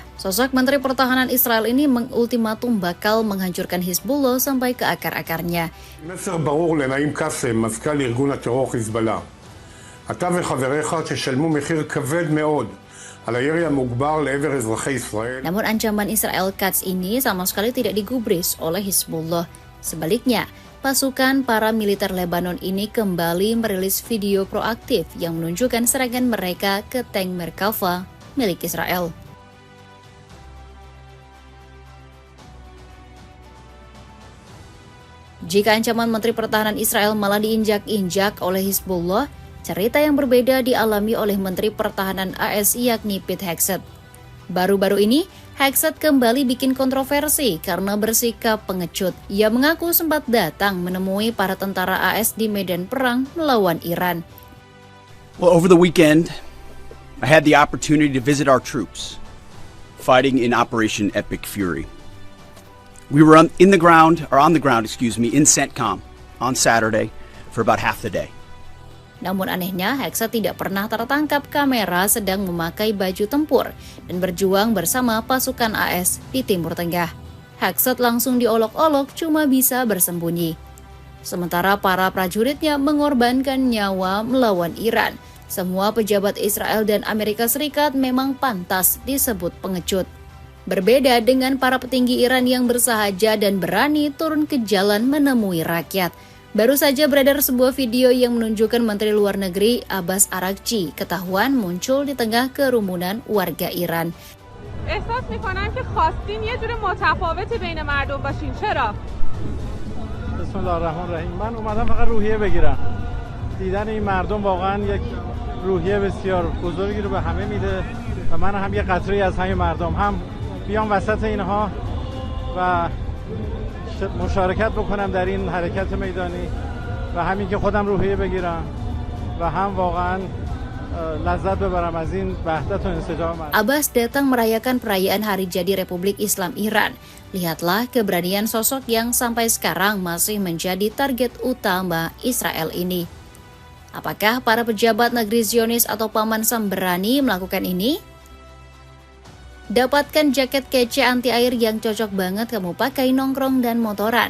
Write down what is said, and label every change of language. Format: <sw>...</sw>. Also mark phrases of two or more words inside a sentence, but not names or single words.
<id>Sosok Menteri Pertahanan Israel ini mengultimatum bakal menghancurkan Hizbullah sampai ke akar-akarnya.</id> <he>מסר ברור לנעים קאסם, מזכ"ל ארגון הטרור חיזבאללה. אתה וחבריך תשלמו מחיר כבד מאוד על הירי המוגבר לעבר אזרחי ישראל.</he> <id>Namun ancaman Israel Katz ini sama sekali tidak digubris oleh Hizbullah. Sebaliknya, pasukan paramiliter Lebanon ini kembali merilis video proaktif yang menunjukkan serangan mereka ke tank Merkava milik Israel. Jika ancaman Menteri Pertahanan Israel malah diinjak-injak oleh Hizbullah, cerita yang berbeda dialami oleh Menteri Pertahanan AS yakni Pete Hegseth. Baru-baru ini, Hegseth kembali bikin kontroversi karena bersikap pengecut. Ia mengaku sempat datang menemui para tentara AS di medan perang melawan Iran.</id> <en>Well, over the weekend, I had the opportunity to visit our troops fighting in Operation Epic Fury. We were on the ground in CENTCOM on Saturday for about half the day.</en> <id>Namun anehnya, Hegseth tidak pernah tertangkap kamera sedang memakai baju tempur dan berjuang bersama pasukan AS di Timur Tengah. Hegseth langsung diolok-olok cuma bisa bersembunyi. Sementara para prajuritnya mengorbankan nyawa melawan Iran. Semua pejabat Israel dan Amerika Serikat memang pantas disebut pengecut. Berbeda dengan para petinggi Iran yang bersahaja dan berani turun ke jalan menemui rakyat. Baru saja beredar sebuah video yang menunjukkan Menteri Luar Negeri Abbas Araghchi ketahuan muncul di tengah kerumunan warga Iran.</id> <fa>احساس می‌کنم که خواستین یه جور متفاوت بین مردم باشین. چرا؟</fa> <ar>بسم الله الرحمن الرحیم.</ar> <fa>من اومدم فقط روحیه بگیرم. دیدن این مردم واقعا یک روحیه بسیار بزرگی رو به همه میده و من هم یه قطره‌ای از همین مردم هم بیام وسط اینها و مشارکت بکنم در این حرکت میدانی و همین که خودم روحیه بگیرم و هم واقعا لذت beberapa از این وحدت و انسجام.</fa> <id>Abbas datang merayakan perayaan Hari Jadi Republik Islam Iran. Lihatlah keberanian sosok yang sampai sekarang masih menjadi target utama Israel ini. Apakah para pejabat negeri Zionis atau Paman Sam berani melakukan ini? Dapatkan jaket kece anti air yang cocok banget kamu pakai nongkrong dan motoran.</id>